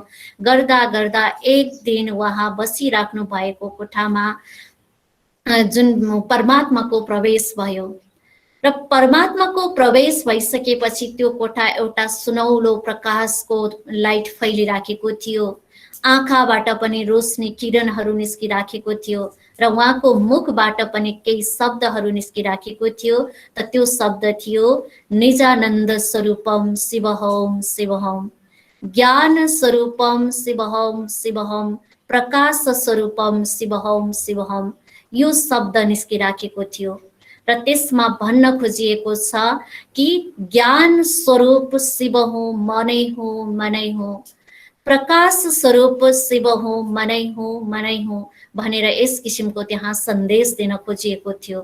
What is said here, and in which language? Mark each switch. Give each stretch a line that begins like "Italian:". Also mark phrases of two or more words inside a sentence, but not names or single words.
Nepali: गर्दा गर्दा एक दिन उहाँ बसिराख्नु भएको कोठामा जुन परमात्माको प्रवेश भयो र परमात्माको प्रवेश भइसकेपछि त्यो कोठा एउटा सुनौलो प्रकाशको लाइट फैलिराखेको थियो। आँखाबाट पनि रोशनी किरणहरू निस्किराखेको थियो र उहाँको मुखबाट पनि केही शब्दहरू निस्किराखेको थियो। त त्यो शब्द थियो
Sanskrit: निजानन्द स्वरूपम शिवहम शिवहम, ज्ञान स्वरूपम शिवहम शिवहम, प्रकाश स्वरूपम शिवहम शिवहम।
Nepali: यो शब्द निस्किराखेको थियो र त्यसमा भन्न खोजिएको छ कि ज्ञान स्वरूप शिव हुँ, मनै हुँ, मनै हुँ, प्रकाश स्वरूप शिव हुँ, मनै हुँ, मनै हुँ भनेर यस किसिमको त्यहाँ सन्देश दिन खोजिएको थियो।